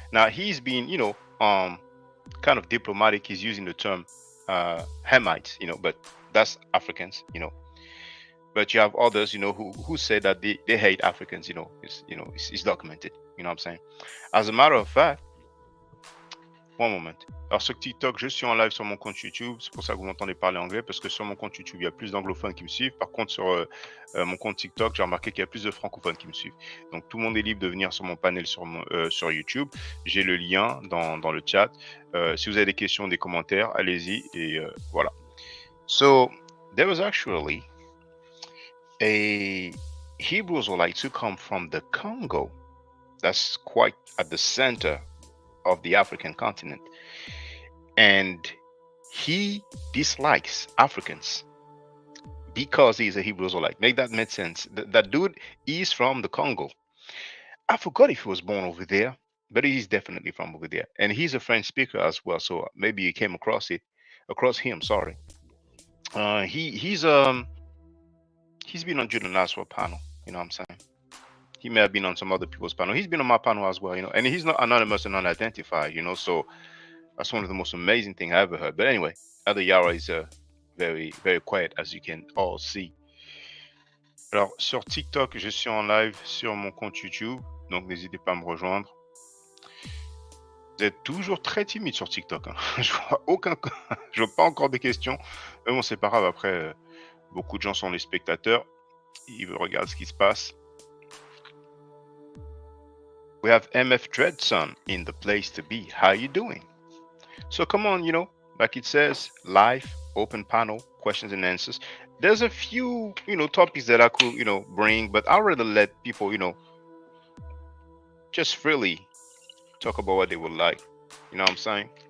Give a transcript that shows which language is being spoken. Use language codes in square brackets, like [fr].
[en] Now he's been, you know, kind of diplomatic. He's using the term Hamites, you know, but that's Africans, you know. But you have others, you know, who say that they hate Africans, you know, it's documented, you know what I'm saying. As a matter of fact, one moment. [fr] Alors sur TikTok, je suis en live sur mon compte YouTube, c'est pour ça que vous m'entendez parler anglais, parce que sur mon compte YouTube, il y a plus d'anglophones qui me suivent. Par contre, sur mon compte TikTok, j'ai remarqué qu'il y a plus de francophones qui me suivent. Donc tout le monde est libre de venir sur mon panel sur YouTube. J'ai le lien dans le chat. Si vous avez des questions, des commentaires, allez-y et voilà. [en] So there was actually a Hebrew Israelite who come from the Congo. That's quite at the center of the African continent. And he dislikes Africans because he's a Hebrew Israelite. Make that make sense? That dude is from the Congo. I forgot if he was born over there, but he's definitely from over there. And he's a French speaker as well, so maybe you came across him. Sorry. He's been on Judah Nasr's panel. You know what I'm saying? He may have been on some other people's panel. He's been on my panel as well, you know. And he's not anonymous and unidentified, you know. So that's one of the most amazing things I ever heard. But anyway, Elder Yarah is very, very quiet, as you can all see. [fr] Alors, sur TikTok, je suis en live sur mon compte YouTube. Donc, n'hésitez pas à me rejoindre. Vous êtes toujours très timide sur TikTok. Hein. Je vois pas encore de questions. Mais bon, c'est pas grave. Après, beaucoup de gens sont les spectateurs. Ils regardent ce qui se passe. [en] We have MF Dreadson in the place to be. How you doing? So come on, you know, like it says, live, open panel, questions and answers. There's a few, you know, topics that I could, you know, bring, but I'd rather let people, you know, just freely talk about what they would like. You know what I'm saying?